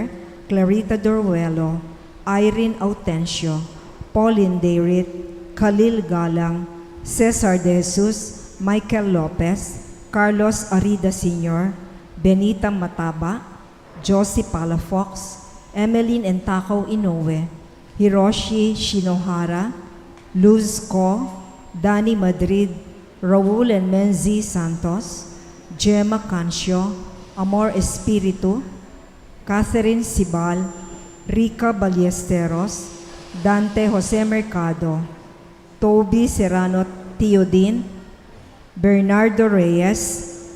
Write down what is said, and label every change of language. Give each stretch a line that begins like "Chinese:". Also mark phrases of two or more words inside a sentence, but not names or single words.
English: Clarita Doruelo, Irene Autencio, Pauline Deirit, Khalil Galang, Cesar De Jesus, Michael Lopez, Carlos Arida Sr., Benita Mataba, Josie Palafox, Emeline Entakaw Inoue, Hiroshi Shinohara, Luz Ko, Danny Madrid, Raul and Menzi Santos, Gemma Cancio, Amor Espiritu, Catherine Sibal, Rica Ballesteros, Dante Jose Mercado, Toby Serrano Teodin, Bernardo Reyes,